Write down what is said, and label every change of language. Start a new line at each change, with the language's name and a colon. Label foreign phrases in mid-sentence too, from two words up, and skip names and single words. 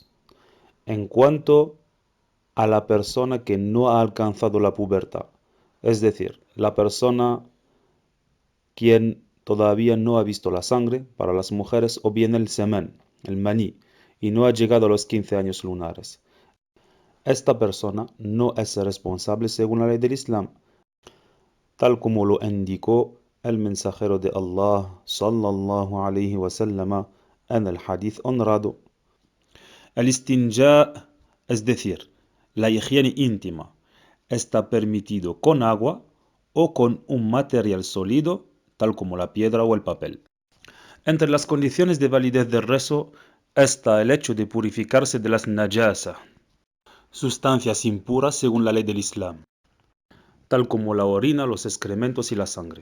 Spanish: En cuanto a la persona que no ha alcanzado la pubertad, es decir, la persona quien todavía no ha visto la sangre para las mujeres o bien el semen, el maní, y no ha llegado a los 15 años lunares. Esta persona no es responsable según la ley del Islam, tal como lo indicó el mensajero de Allah
Arabic: صلى الله عليه وسلم
Spanish: en el hadith honrado. El istinja, es decir, la higiene íntima, está permitido con agua o con un material sólido, tal como la piedra o el papel. Entre las condiciones de validez del rezo está el hecho de purificarse de las najasa, sustancias impuras según la ley del Islam, tal como la orina, los excrementos y la sangre.